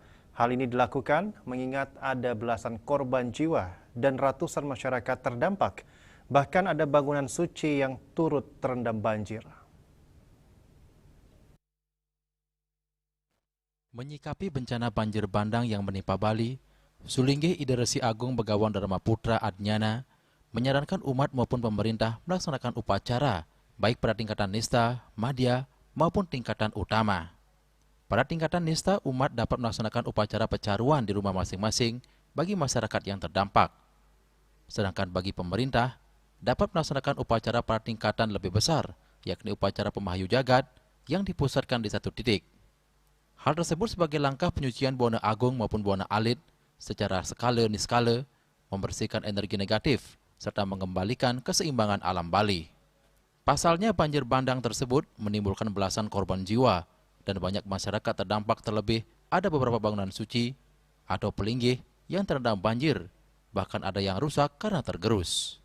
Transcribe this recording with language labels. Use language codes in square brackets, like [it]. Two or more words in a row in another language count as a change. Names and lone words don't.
[id] Hal ini dilakukan mengingat ada belasan korban jiwa dan ratusan masyarakat terdampak. Bahkan ada bangunan suci yang turut terendam banjir. Menyikapi bencana banjir bandang yang menimpa Bali, Sulinggih Ida Resi Agung Begawan Dharma Putra Adnyana menyarankan umat maupun pemerintah melaksanakan upacara baik pada tingkatan nista, madya, maupun tingkatan utama. Pada tingkatan nista, umat dapat melaksanakan upacara pecaruan di rumah masing-masing bagi masyarakat yang terdampak. Sedangkan bagi pemerintah, dapat melaksanakan upacara pada tingkatan lebih besar, yakni upacara pemahayu jagat yang dipusatkan di satu titik. Hal tersebut sebagai langkah penyucian Buana Agung maupun Buana Alit secara skala niskala, membersihkan energi negatif, serta mengembalikan keseimbangan alam Bali. Pasalnya banjir bandang tersebut menimbulkan belasan korban jiwa, dan banyak masyarakat terdampak, terlebih ada beberapa bangunan suci atau pelinggih yang terendam banjir, bahkan ada yang rusak karena tergerus.